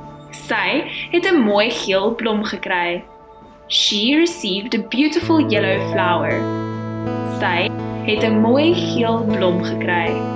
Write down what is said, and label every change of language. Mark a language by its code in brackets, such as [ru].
[af] Sy het 'n mooi geel blom gekry. [en] She received a beautiful yellow flower. [af] Sy het 'n mooi geel blom gekry.